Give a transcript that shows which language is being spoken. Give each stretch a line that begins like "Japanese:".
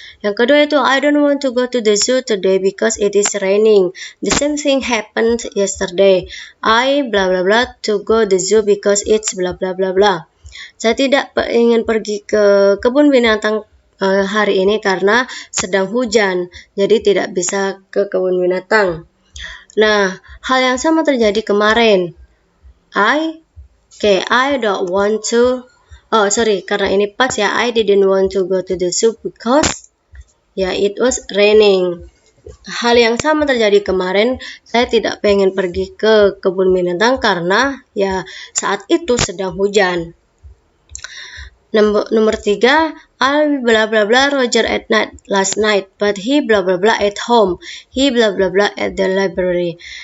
Indonesian: Yang kedua itu
English: I don't want to go to the zoo today because it is raining. The same thing happened yesterday. I bla bla bla to go the zoo because it's bla bla bla bla.
Indonesian: Saya tidak ingin pergi ke kebun binatang hari ini karena sedang hujan, jadi tidak bisa ke kebun binatang. Nah, hal yang sama terjadi kemarin.
English: I don't want to. Oh, sorry,
Indonesian: karena ini pas ya.
English: I didn't want to go to the zoo because ya it was raining.
Indonesian: Hal yang sama terjadi kemarin. Saya tidak pengen pergi ke kebun binatang karena ya saat itu sedang hujan.
English: Nomor 3, I bla bla bla Roger at night last night, but he bla bla bla at home. He bla bla bla at the library.